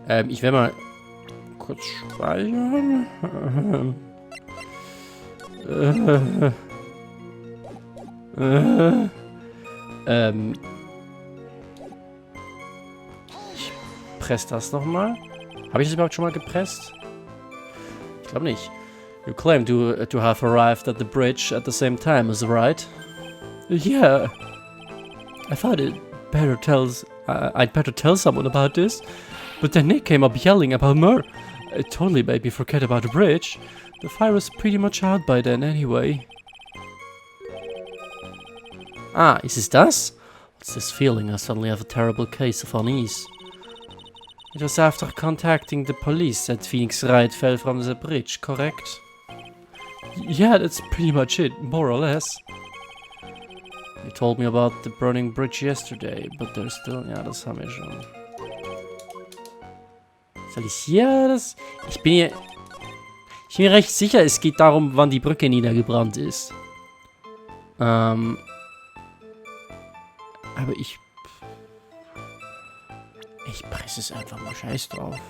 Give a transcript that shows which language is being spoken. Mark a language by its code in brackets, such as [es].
[de] Ich werde mal kurz speichern. Ich presse das nochmal. Habe ich das überhaupt schon mal gepresst? Ich glaube nicht. [en] You claim to have arrived at the bridge at the same time as Wright? Yeah. I thought I'd better tell someone about this. But then Nick came up yelling about murder. It totally made me forget about the bridge. The fire was pretty much out by then anyway. Ah, is it das? What's this feeling? I suddenly have a terrible case of unease. It was after contacting the police that Phoenix Wright fell from the bridge, correct? Yeah, that's pretty much it, more or less. You told me about the burning bridge yesterday, but there's still... [de] Ja, das haben wir schon. Soll ich hier das... Ich bin mir recht sicher, es geht darum, wann die Brücke niedergebrannt ist. Aber ich presse es einfach mal scheiß drauf.